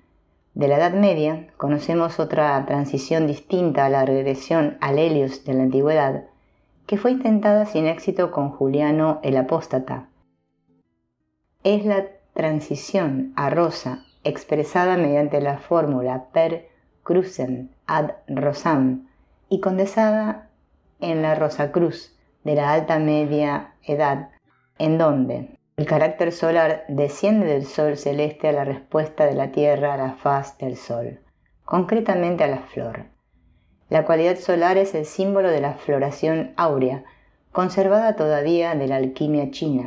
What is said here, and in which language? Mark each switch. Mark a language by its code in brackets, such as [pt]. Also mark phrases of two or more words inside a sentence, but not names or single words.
[es] De la Edad Media conocemos otra transición distinta a la regresión al Helios de la Antigüedad, que fue intentada sin éxito con Juliano el Apóstata. Es la transición a rosa expresada mediante la fórmula [la] per crucem ad rosam [es] y condensada en la Rosacruz de la Alta Media Edad, en donde el carácter solar desciende del sol celeste a la respuesta de la tierra a la faz del sol, concretamente a la flor. La cualidad solar es el símbolo de la floración áurea, conservada todavía de la alquimia china.